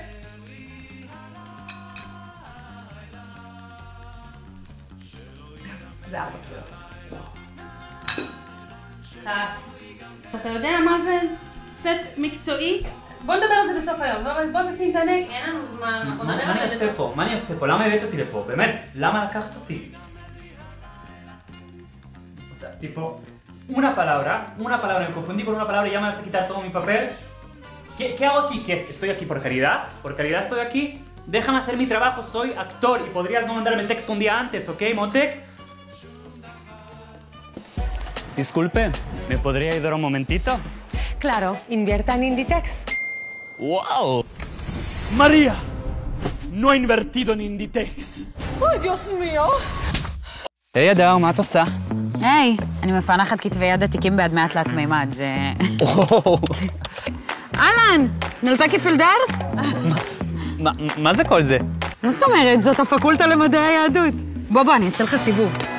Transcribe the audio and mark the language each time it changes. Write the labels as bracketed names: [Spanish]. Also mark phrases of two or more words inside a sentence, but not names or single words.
[Hebrew] זה 4 קילו. אתה יודע מה זה סט מקצועי? בוא נדבר על זה בסוף היום, בוא נשים את הנק, אין לנו זמן, אנחנו נדבר על זה בסוף. מה אני עושה פה? למה הבאת אותי לפה? באמת, למה לקחת אותי? [Spanish] O sea, tipo, una palabra, me confundí con una palabra y ya me vas a quitar todo mi papel. ¿Qué hago aquí? ¿Qué estoy aquí por caridad? ¿Por caridad estoy aquí? Déjame hacer mi trabajo, soy actor y podrías no mandarme el texto un día antes, ¿ok, Motek? Disculpe, ¿me podría ayudar un momentito? Claro, invierta en Inditex. ¡Wow! María, no ha invertido en Inditex. ¡Ay, Dios mío! [Hebrew] היי אדר, מה את עושה? היי, אני מפענחת כתבי יד עתיקים בהדמיה תלת מימד, זה... אהלן, נולתה כפילדרס? מה זה כל זה? מה זאת אומרת? זאת הפקולטה למדעי היהדות. בוא, אני אעשה לך סיבוב.